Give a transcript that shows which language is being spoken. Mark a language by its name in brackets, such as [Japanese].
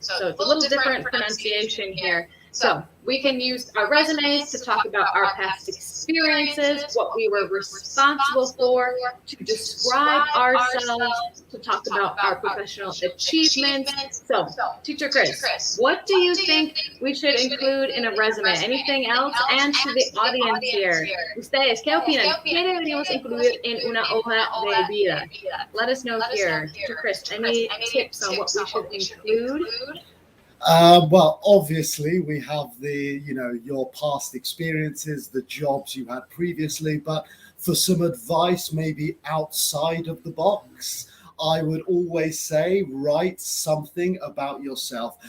[English] So it's a little different pronunciation here. So we can use our resumes to talk about our past experiences, what we were responsible for, to describe ourselves, to talk about our professional achievements. So, Teacher Chris, what do you think we should include in a resume? Anything else? And to the audience here, [Spanish] ustedes, ¿qué opinan? ¿Qué deberíamos incluir en una hoja de vida? [English] Let us know here. Teacher Chris, any tips on what we should include? Well, obviously we have your past experiences, the jobs you had previously, but for some advice, maybe outside of the box, I would always say write something about yourself.